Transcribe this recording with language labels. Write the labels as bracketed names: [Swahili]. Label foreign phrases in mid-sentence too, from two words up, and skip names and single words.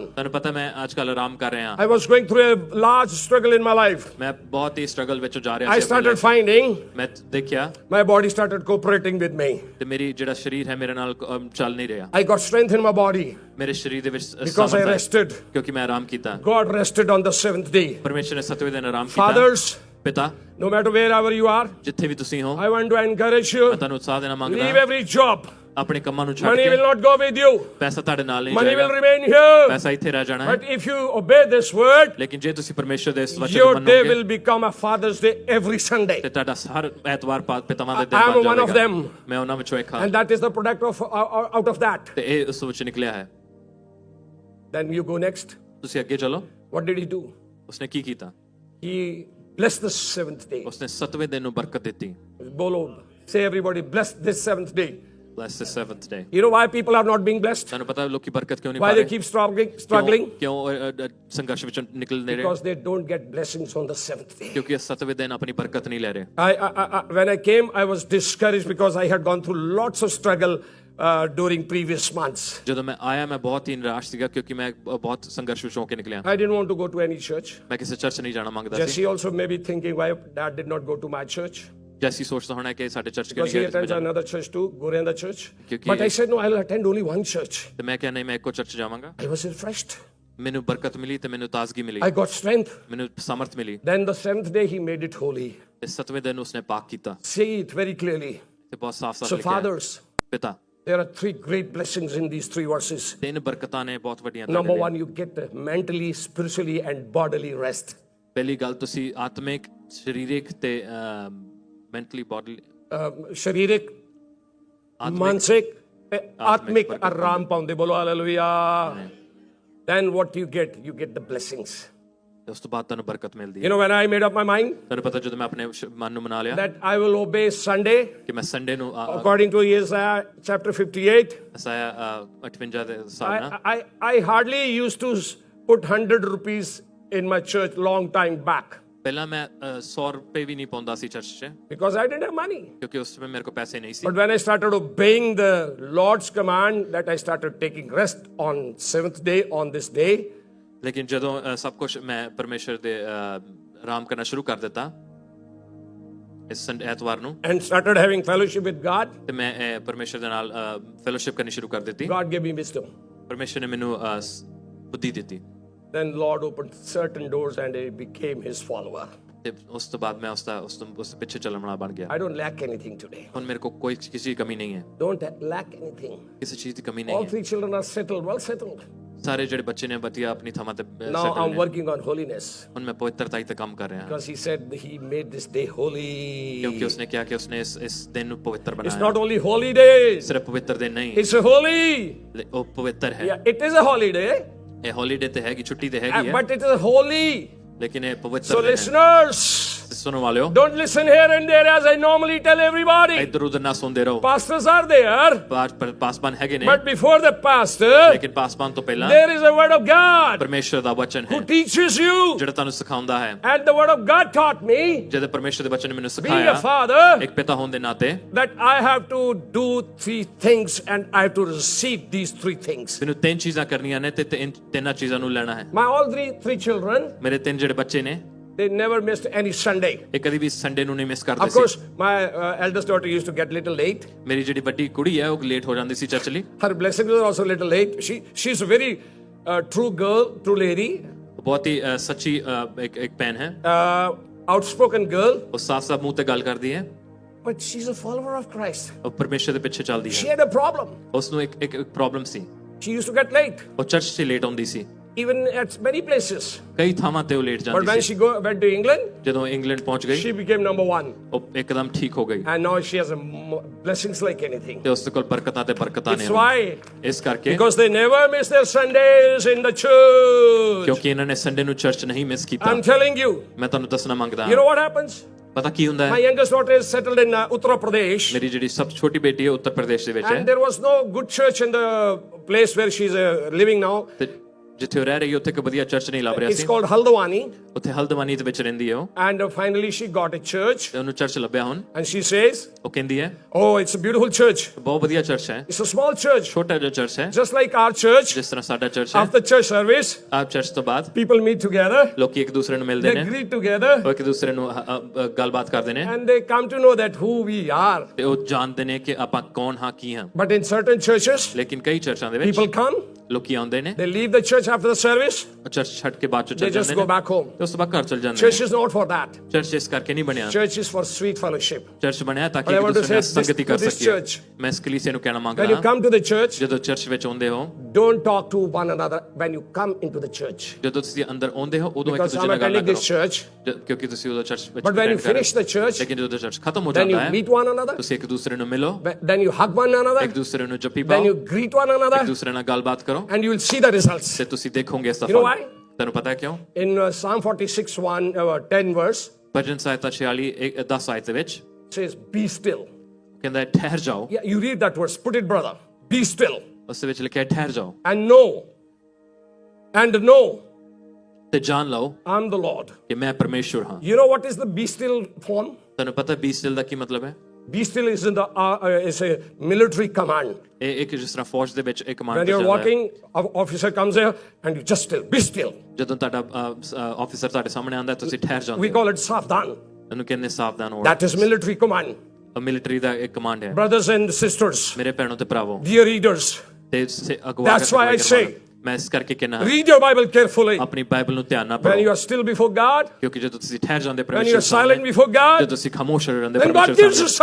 [Punjabi] ਤੁਹਾਨੂੰ ਪਤਾ ਮੈਂ ਅੱਜ ਕੱਲ ਆਰਾਮ ਕਰ ਰਿਹਾ [English] I was going through a large struggle in my life. [Punjabi] ਮੈਂ ਬਹੁਤ ਹੀ ਸਟਰਗਲ ਵਿੱਚੋਂ ਜਾ ਰਿਹਾ [English] I [Punjabi] ਸੀ। [English] started finding [Punjabi] ਮੈਂ ਦੇਖਿਆ [English] my body started cooperating with me. [Punjabi] ਤੇ ਮੇਰੀ ਜਿਹੜਾ ਸਰੀਰ ਹੈ ਮੇਰੇ ਨਾਲ ਚੱਲ ਨਹੀਂ ਰਿਹਾ। [English] I got strength in my body [Punjabi] ਮੇਰੇ ਸਰੀਰ ਦੇ ਵਿੱਚ [English] because I rested. [Punjabi] ਕਿਉਂਕਿ ਮੈਂ ਆਰਾਮ ਕੀਤਾ। [English] God rested on the 7th day. [Punjabi] ਪਰਮੇਸ਼ਰ ਨੇ 7ਵੇਂ ਦਿਨ ਆਰਾਮ ਕੀਤਾ। [English] Fathers, [Punjabi] ਪਿਤਾ, [English] no matter wherever you are, [Punjabi] ਜਿੱਥੇ ਵੀ ਤੁਸੀਂ ਹੋ, [English] I want to encourage you. [Punjabi] ਮੈਂ ਤੁਹਾਨੂੰ ਉਤਸ਼ਾਹ ਦੇਣਾ ਮੰਗਦਾ [English] Leave [Punjabi] ਹਾਂ। [English] every job. [Punjabi] ਆਪਣੇ ਕੰਮਾਂ ਨੂੰ ਛੱਡ [English] Money will [Punjabi] ਕੇ [English] not go with you. [Punjabi] ਪੈਸਾ ਤੁਹਾਡੇ ਨਾਲ ਨਹੀਂ [English] Money will [Punjabi] ਜਾਏਗਾ। [English] remain here. [Punjabi] ਪੈਸਾ ਇੱਥੇ ਰਹਿ ਜਾਣਾ ਹੈ। [English] But if you obey this word, [Punjabi] ਲੇਕਿਨ ਜੇ ਤੁਸੀਂ ਪਰਮੇਸ਼ਰ ਦੇ ਇਸ ਵਚਨ [English] your [Punjabi] ਨੂੰ [English] day [Punjabi] ਮੰਨੋਗੇ [English] will become a Father's Day every Sunday. [Punjabi] ਤੇ ਤੁਹਾਡਾ ਹਰ ਐਤਵਾਰ ਪਿਤਾਵਾਂ ਦੇ [English] I [Punjabi] ਦਿਨ [English] am [Punjabi] ਬਣ [English] one of [Punjabi] ਜਾਵੇਗਾ। [English] them. [Punjabi] ਮੈਂ ਉਹਨਾਂ ਵਿੱਚੋਂ ਇੱਕ ਹਾਂ [English] And that is the product of out of that. [Punjabi] ਤੇ ਇਹ ਉਸ ਵਿੱਚ ਨਿਕਲਿਆ ਹੈ। [English] Then you go next. [Punjabi] ਤੁਸੀਂ ਅੱਗੇ ਚਲੋ। [English] What did he do? [Punjabi] ਉਸਨੇ ਕੀ ਕੀਤਾ? [English] He blessed the 7th day. [Punjabi] ਉਸਨੇ 7ਵੇਂ ਦਿਨ ਨੂੰ ਬਰਕਤ ਦਿੱਤੀ। [English] Bolo, say everybody, bless this 7th day. Bless the 7th day। You know why people are not being blessed? [Punjabi] ਤੁਹਾਨੂੰ ਪਤਾ ਲੋਕੀ ਬਰਕਤ ਕਿਉਂ ਨਹੀਂ [English] Why [Punjabi] ਪਾ [English] they [Punjabi] ਰਹੇ? [English] keep struggling? [Punjabi] ਕਿਉਂ ਸੰਘਰਸ਼ ਵਿੱਚੋਂ ਨਿਕਲ ਨਹੀਂ ਰਹੇ? [English] Because they don't get blessings on the 7th day. [Punjabi] ਕਿਉਂਕਿ ਇਹ 7ਵੇਂ ਦਿਨ ਆਪਣੀ ਬਰਕਤ ਨਹੀਂ ਲੈ ਰਹੇ। [English] When I came, I was discouraged because I had gone through lots of struggle during previous months. [Punjabi] ਜਦੋਂ ਮੈਂ ਆਇਆ ਮੈਂ ਬਹੁਤ ਹੀ ਨਿਰਾਸ਼ ਸੀਗਾ ਕਿਉਂਕਿ ਮੈਂ ਬਹੁਤ ਸੰਘਰਸ਼ ਵਿੱਚੋਂ ਹੋ ਕੇ ਨਿਕਲਿਆ। [English] I didn't want to go to any church. [Punjabi] ਮੈਂ ਕਿਸੇ ਚਰਚ ਨਹੀਂ ਜਾਣਾ ਮੰਗਦਾ ਸੀ। [English] Jesse also may be thinking why Dad did not go to my church. [Punjabi] ਜੈਸੀ ਸੋਚਦਾ ਹੋਣਾ ਕਿ ਸਾਡੇ ਚਰਚ ਕਿਉਂ [English] Because he [Punjabi] ਨਹੀਂ [English] attends [Punjabi] ਗਿਆ। [English] another church too, Gorenda Church. [Hindi] क्योंकि- [English] But I said, no, I'll attend only one church. [Punjabi] ਤੇ ਮੈਂ ਕਿਹਾ ਨਹੀਂ ਮੈਂ ਇੱਕੋ ਚਰਚ ਜਾਵਾਂਗਾ। [English] I was refreshed. [Punjabi] ਮੈਨੂੰ ਬਰਕਤ ਮਿਲੀ ਤੇ ਮੈਨੂੰ ਤਾਜ਼ਗੀ ਮਿਲੀ। [English] I got strength. [Punjabi] ਮੈਨੂੰ ਸਮਰਥ ਮਿਲੀ। [English] Then the 7th day, he made it holy. [Punjabi] ਤੇ 7ਵੇਂ ਦਿਨ ਉਸਨੇ ਪਾਕ ਕੀਤਾ [English] See it very clearly. [Punjabi] ਤੇ ਬਹੁਤ ਸਾਫ਼-ਸਾਫ਼ [English] So, [Punjabi] ਲਿਖਿਆ ਹੈ। [English] fathers, [Punjabi] ਪਿਤਾ, [English] there are 3 great blessings in these 3 verses. [Punjabi] 3 ਬਰਕਤਾਂ ਨੇ ਬਹੁਤ ਵੱਡੀਆਂ [English] Number [Punjabi] ਤੁਹਾਡੇ [English] 1, [Punjabi] ਲਈ। [English] you get mentally, spiritually, and bodily rest. [Punjabi] ਪਹਿਲੀ ਗੱਲ ਤੁਸੀਂ ਆਤਮਿਕ, ਸਰੀਰਕ ਤੇ [English] mentally body [Punjabi] ਸਰੀਰਕ, ਮਾਨਸਿਕ, ਆਤਮਿਕ ਆਰਾਮ ਪਾਉਂਦੇ. [English] Bolo hallelujah. Then what you get? You get the blessings. [Punjabi] ਤੇ ਉਸ ਤੋਂ ਬਾਅਦ ਤੁਹਾਨੂੰ ਬਰਕਤ ਮਿਲਦੀ [English] You [Punjabi] ਹੈ। [English] know, when I made up my mind [Punjabi] ਤੁਹਾਨੂੰ ਪਤਾ ਜਦੋਂ ਮੈਂ ਆਪਣੇ ਮਨ ਨੂੰ ਮਨਾ ਲਿਆ [English] that I will obey Sunday [Punjabi] ਕਿ ਮੈਂ ਸੰਡੇ ਨੂੰ [English] according to Isaiah chapter 58, [Punjabi] ਅਸਾਇਆ 58 ਦੇ ਹਿਸਾਬ ਨਾਲ [English] I hardly used to put 100 rupees in my church long time back [Punjabi] ਪਹਿਲਾਂ ਮੈਂ 100 ਰੁਪਏ ਵੀ ਨਹੀਂ ਪਾਉਂਦਾ ਸੀ ਚਰਚ 'ਚ [English] because I didn't have money. [Punjabi] ਕਿਉਂਕਿ ਉਸ ਸਮੇਂ ਮੇਰੇ ਕੋਲ ਪੈਸੇ ਨਹੀਂ ਸੀ। [English] But when I started obeying the Lord's command that I started taking rest on 7th day on this day, [Punjabi] ਲੇਕਿਨ ਜਦੋਂ ਸਭ ਕੁਝ ਮੈਂ ਪਰਮੇਸ਼ਰ ਦੇ ਆਰਾਮ ਕਰਨਾ ਸ਼ੁਰੂ ਕਰ ਦਿੱਤਾ ਇਸ ਐਤਵਾਰ ਨੂੰ [English] and started having fellowship with God, [Punjabi] ਤੇ ਮੈਂ ਪਰਮੇਸ਼ਰ ਦੇ ਨਾਲ ਫੈਲੋਸ਼ਿਪ ਕਰਨੀ ਸ਼ੁਰੂ ਕਰ ਦਿੱਤੀ। [English] God gave me wisdom. [Punjabi] ਪਰਮੇਸ਼ਰ ਨੇ ਮੈਨੂੰ ਬੁੱਧੀ ਦਿੱਤੀ। [English] Then Lord opened certain doors and I became his follower. [Punjabi] ਤੇ ਉਸ ਤੋਂ ਬਾਅਦ ਮੈਂ ਉਸ ਦੇ ਪਿੱਛੇ ਚੱਲਣ ਵਾਲਾ ਬਣ ਗਿਆ। [English] I don't lack anything today. [Punjabi] ਹੁਣ ਮੇਰੇ ਕੋਲ ਕੋਈ ਕਿਸੇ ਦੀ ਕਮੀ ਨਹੀਂ ਹੈ। [English] Don't lack anything. [Punjabi] ਕਿਸੇ ਚੀਜ਼ ਦੀ ਕਮੀ [English] All [Punjabi] ਨਹੀਂ ਹੈ। [English] 3 children are settled, well settled. [Punjabi] ਸਾਰੇ ਜਿਹੜੇ ਬੱਚੇ ਨੇ ਵਧੀਆ ਆਪਣੀ ਥਾਵਾਂ ਤੇ [English] Now settled I'm [Punjabi] ਨੇ। [English] working on holiness [Punjabi] ਹੁਣ ਮੈਂ ਪਵਿੱਤਰਤਾ ਤੇ ਕੰਮ ਕਰ ਰਿਹਾ ਹਾਂ [English] because he said he made this day holy. [Punjabi] ਕਿਉਂਕਿ ਉਸਨੇ ਕਿਹਾ ਕਿ ਉਸਨੇ ਇਸ ਦਿਨ ਨੂੰ ਪਵਿੱਤਰ [English] It's [Punjabi] ਬਣਾਇਆ। [English] not only holy day, [Punjabi] ਸਿਰਫ ਪਵਿੱਤਰ ਦਿਨ ਨਹੀਂ, [English] it's a holy. [Punjabi] ਉਹ ਪਵਿੱਤਰ ਹੈ। [English] Yeah, it is a holiday, [Punjabi] ਇਹ ਹੌਲੀਡੇ ਤੇ ਹੈਗੀ, ਛੁੱਟੀ ਤੇ ਹੈਗੀ ਹੈ, [English] but it is holy. [Punjabi] ਲੇਕਿਨ ਇਹ [English] So [Punjabi] ਪਵਿੱਤਰ ਦਿਨ ਹੈ। [English] listeners, [Punjabi] ਸੁਣਨ ਵਾਲਿਓ, [English] don't listen here and there as I normally tell everybody. [Punjabi] ਇੱਧਰ ਉੱਧਰ ਨਾ ਸੁਣਦੇ ਰਹੋ। [English] Pastors are there, [Punjabi] ਪਾਸਬਾਨ ਹੈਗੇ ਨੇ, [English] but before the pastor, [Punjabi] ਲੇਕਿਨ ਪਾਸਬਾਨ ਤੋਂ ਪਹਿਲਾਂ [English] there is a word of God [Punjabi] ਪਰਮੇਸ਼ਰ ਦਾ ਵਚਨ ਹੈ [English] who teaches you. [Punjabi] ਜਿਹੜਾ ਤੁਹਾਨੂੰ ਸਿਖਾਉਂਦਾ ਹੈ। [English] And the word of God taught me, [Punjabi] ਜਦੋਂ ਪਰਮੇਸ਼ਰ ਦੇ ਵਚਨ ਨੇ ਮੈਨੂੰ [English] being a [Punjabi] ਸਿਖਾਇਆ [English] father, [Punjabi] ਇੱਕ ਪਿਤਾ ਹੋਣ ਦੇ ਨਾਤੇ [English] that I have to do 3 things and I have to receive these 3 things. [Punjabi] ਮੈਨੂੰ 3 ਚੀਜ਼ਾਂ ਕਰਨੀਆਂ ਨੇ ਤੇ ਤਿੰਨਾਂ ਚੀਜ਼ਾਂ ਨੂੰ ਲੈਣਾ ਹੈ। [English] My all three children, [Punjabi] ਮੇਰੇ 3 ਜਿਹੜੇ ਬੱਚੇ ਨੇ [English] they never missed any Sunday. [Punjabi] ਇਹ ਕਦੀ ਵੀ ਸੰਡੇ ਨੂੰ ਨਹੀਂ ਮਿਸ ਕਰਦੇ [English] Of [Punjabi] ਸੀ। [English] course, my eldest daughter used to get little late. [Punjabi] ਮੇਰੀ ਜਿਹੜੀ ਵੱਡੀ ਕੁੜੀ ਹੈ ਉਹ ਲੇਟ ਹੋ ਜਾਂਦੀ ਸੀ ਚਰਚ ਲਈ। [English] Her blessings were also little late. She's a very true girl, true lady, [Punjabi] ਬਹੁਤ ਹੀ ਸੱਚੀ ਇੱਕ ਭੈਣ ਹੈ, [English] outspoken girl, [Punjabi] ਉਹ ਸਾਫ਼ ਮੂੰਹ ਤੇ ਗੱਲ ਕਰਦੀ ਹੈ, [English] but she's a follower of Christ. [Punjabi] ਉਹ ਪਰਮੇਸ਼ਰ ਦੇ ਪਿੱਛੇ ਚੱਲਦੀ [English] She [Punjabi] ਹੈ। [English] had a problem. [Punjabi] ਉਸ ਨੂੰ ਇੱਕ ਪ੍ਰੋਬਲਮ ਸੀ, [English] She used to get late, [Punjabi] ਉਹ ਚਰਚ 'ਚ ਲੇਟ ਆਉਂਦੀ ਸੀ। [English] even at many places. [Punjabi] ਕਈ ਥਾਵਾਂ ਤੇ ਉਹ ਲੇਟ [English] But [Punjabi] ਜਾਂਦੀ [English] when [Punjabi] ਸੀ। [English] she went to England, [Punjabi] ਜਦੋਂ ਇੰਗਲੈਂਡ ਪਹੁੰਚ ਗਈ [English] she became number 1. [Punjabi] ਉਹ ਇੱਕਦਮ ਠੀਕ ਹੋ ਗਈ [English] And now she has blessings like anything. [Punjabi] ਤੇ ਉਸ ਦੇ ਕੋਲ ਬਰਕਤਾਂ ਤੇ ਬਰਕਤਾਂ ਨੇ। [English] It's why? [Punjabi] ਇਸ ਕਰਕੇ [English] Because they never miss their Sundays in the church. [Punjabi] ਕਿਉਂਕਿ ਇਹਨਾਂ ਨੇ ਸੰਡੇ ਨੂੰ ਚਰਚ ਨਹੀਂ ਮਿਸ ਕੀਤਾ। [English] I'm telling you. [Punjabi] ਮੈਂ ਤੁਹਾਨੂੰ ਦੱਸਣਾ ਮੰਗਦਾ [English] You [Punjabi] ਹਾਂ, [English] know what happens? [Punjabi] ਪਤਾ ਕੀ ਹੁੰਦਾ [English] My [Punjabi] ਹੈ, [English] youngest daughter is settled in Uttar Pradesh. [Punjabi] ਮੇਰੀ ਜਿਹੜੀ ਸਭ ਛੋਟੀ ਬੇਟੀ ਹੈ ਉੱਤਰ ਪ੍ਰਦੇਸ਼ ਦੇ ਵਿੱਚ ਹੈ [English] And there was no good church in the place where she's living now. [Punjabi] ਤੇ ਜਿੱਥੇ ਉਹ ਰਹਿ ਰਹੀ ਉੱਥੇ ਇੱਕ ਵਧੀਆ ਚਰਚ ਨਹੀਂ ਲੱਭ ਰਿਹਾ [English] It's [Punjabi] ਸੀ [English] called Haldwani. [Punjabi] ਉੱਥੇ ਹਲਦਵਾਨੀ ਦੇ ਵਿੱਚ ਰਹਿੰਦੀ ਹੈ ਉਹ [English] And finally she got a church. [Punjabi] ਤੇ ਉਹਨੂੰ ਚਰਚ ਲੱਭਿਆ ਹੁਣ [English] And she says, [Punjabi] ਉਹ ਕਹਿੰਦੀ ਹੈ [English] oh, it's a beautiful church. [Punjabi] ਬਹੁਤ ਵਧੀਆ ਚਰਚ ਹੈ [English] It's a small church. [Punjabi] ਛੋਟਾ ਜਿਹਾ ਚਰਚ ਹੈ [English] Just like our church. [Punjabi] ਜਿਸ ਤਰ੍ਹਾਂ ਸਾਡਾ ਚਰਚ ਹੈ [English] After church service, [Punjabi] ਆਪ ਚਰਚ ਤੋਂ ਬਾਅਦ [English] people meet together. [Punjabi] ਲੋਕੀ ਇੱਕ ਦੂਸਰੇ ਨੂੰ ਮਿਲਦੇ [English] They [Punjabi] ਨੇ [English] greet together. [Punjabi] ਉਹ ਇੱਕ ਦੂਸਰੇ ਨੂੰ ਗੱਲਬਾਤ ਕਰਦੇ ਨੇ [English] And they come to know that who we are. [Punjabi] ਤੇ ਉਹ ਜਾਣਦੇ ਨੇ ਕਿ ਆਪਾਂ ਕੌਣ ਹਾਂ ਕੀ ਹਾਂ [English] But in certain churches, [Punjabi] ਲੇਕਿਨ ਕਈ ਚਰਚਾਂ ਦੇ ਵਿੱਚ [English] people come. [Punjabi] ਲੋਕੀ ਆਉਂਦੇ ਨੇ [English] They leave the church after the service. [Punjabi] ਚਰਚ ਛੱਡ ਕੇ ਬਾਅਦ ਚ [English] They [Punjabi] ਚਲ [English] just [Punjabi] ਜਾਂਦੇ [English] go [Punjabi] ਨੇ [English] back home. [Punjabi] ਤੇ ਉਸ ਤੋਂ ਬਾਅਦ ਘਰ ਚਲ ਜਾਂਦੇ [English] Church [Punjabi] ਨੇ [English] is not for that. [Punjabi] ਚਰਚ ਇਸ ਕਰਕੇ ਨਹੀਂ ਬਣਿਆ [English] Church is for sweet fellowship. [Punjabi] ਚਰਚ ਬਣਿਆ ਤਾਂ ਕਿ [English] But I [Punjabi] ਇੱਕ [English] want to [Punjabi] ਦੂਸਰੇ ਨਾਲ [English] say this [Punjabi] ਸੰਗਤੀ [English] to [Punjabi] ਕਰ [English] this [Punjabi] ਸਕੀਏ [English] church. [Punjabi] ਮੈਂ ਇਸ ਕਲੀਸਿਆ ਨੂੰ ਕਹਿਣਾ [English] When you [Punjabi] ਮੰਗਦਾ [English] come to the church, [Punjabi] ਜਦੋਂ ਚਰਚ ਵਿੱਚ ਆਉਂਦੇ ਹੋ [English] don't talk to one another when you come into the church. [Punjabi] ਜਦੋਂ ਤੁਸੀਂ ਅੰਦਰ ਆਉਂਦੇ ਹੋ ਉਦੋਂ ਇੱਕ [English] Because [Punjabi] ਦੂਜੇ [English] I'm [Punjabi] ਨਾਲ ਗੱਲ ਨਾ [English] attending this [Punjabi] ਕਰੋ [English] church. [Punjabi] ਕਿਉਂਕਿ ਤੁਸੀਂ ਉਦੋਂ ਚਰਚ ਵਿੱਚ [English] But when you attend [Punjabi] ਕਰ ਰਹੇ [English] finish the [Punjabi] ਹੋ। [English] church, [Punjabi] ਲੇਕਿਨ ਜਦੋਂ ਚਰਚ ਖਤਮ ਹੋ [English] then you [Punjabi] ਜਾਂਦਾ ਹੈ [English] meet one another. [Punjabi] ਤੁਸੀਂ ਇੱਕ ਦੂਸਰੇ ਨੂੰ ਮਿਲੋ [English] Then you hug one another. [Punjabi] ਇੱਕ ਦੂਸਰੇ ਨੂੰ ਜੱਫੀ [English] Then [Punjabi] ਪਾਓ [English] you greet one another. [Punjabi] ਇੱਕ ਦੂਸਰੇ ਨਾਲ ਗੱਲਬਾਤ ਕਰੋ [English] And you will see the results. [Punjabi] ਤੇ ਤੁਸੀਂ ਦੇਖੋਗੇ ਇਸ ਦਾ [English] You know [Punjabi] ਫਲ [English] why? [Punjabi] ਤੁਹਾਨੂੰ ਪਤਾ ਹੈ ਕਿਉਂ [English] In Psalm 46, 10 verse, [Punjabi] ਭਜਨ ਸਾਹਿਤਾ 46 10 ਆਇਤ ਦੇ ਵਿੱਚ [English] it says, be still. [Punjabi] ਕਹਿੰਦਾ ਹੈ ਠਹਿਰ ਜਾਓ [English] Yeah, you read that verse. Put it, brother. Be still. [Punjabi] ਉਸ ਦੇ ਵਿੱਚ ਲਿਖਿਆ ਹੈ ਠਹਿਰ ਜਾਓ [English] And know [Punjabi] ਤੇ ਜਾਣ ਲਓ [English] I'm the Lord. [Punjabi] ਕਿ ਮੈਂ ਪਰਮੇਸ਼ਵਰ ਹਾਂ [English] You know what is the be still form? [Punjabi] ਤੁਹਾਨੂੰ ਪਤਾ [English] be still [Punjabi] ਦਾ ਕੀ ਮਤਲਬ ਹੈ [English] Be still is in the is a military command. [Punjabi] ਇਹ ਇੱਕ ਜਿਸ ਤਰ੍ਹਾਂ ਫੌਜ ਦੇ ਵਿੱਚ ਇੱਕ ਕਮਾਂਡ [English] When you're walking, an officer comes here and you just still. Be still. [Punjabi] ਜਦੋਂ ਤੁਹਾਡਾ ਆਫੀਸਰ ਤੁਹਾਡੇ ਸਾਹਮਣੇ ਆਉਂਦਾ ਤੁਸੀਂ ਠਹਿਰ [English] We [Punjabi] ਜਾਂਦੇ ਹੋ [English] call it Savdan. [Punjabi] ਇਹਨੂੰ ਕਹਿੰਦੇ ਸਾਵਧਾਨ ਹੋ [English] That is military command. [Punjabi] ਮਿਲਟਰੀ ਦਾ ਇੱਕ ਕਮਾਂਡ ਹੈ [English] Brothers and sisters, [Punjabi] ਮੇਰੇ ਭੈਣੋ ਤੇ ਭਰਾਵੋ [English] dear readers, [Punjabi] ਤੇ ਅਗਵਾ [English] That's why I say, [Punjabi] ਮੈਂ ਇਸ ਕਰਕੇ ਕਹਿਣਾ [English] read your Bible carefully. [Punjabi] ਆਪਣੀ ਬਾਈਬਲ ਨੂੰ ਧਿਆਨ ਨਾਲ [English] When you [Punjabi] ਪੜ੍ਹੋ [English] are still before God, [Punjabi] ਕਿਉਂਕਿ ਜਦੋਂ ਤੁਸੀਂ ਠਹਿਰ ਜਾਂਦੇ [English] when you [Punjabi] ਪਰਮੇਸ਼ਰ [English] are silent [Punjabi] ਸਾਹਮਣੇ [English] before God, [Punjabi] ਜਦੋਂ ਤੁਸੀਂ ਖਾਮੋਸ਼ ਰਹਿੰਦੇ [English] then God gives you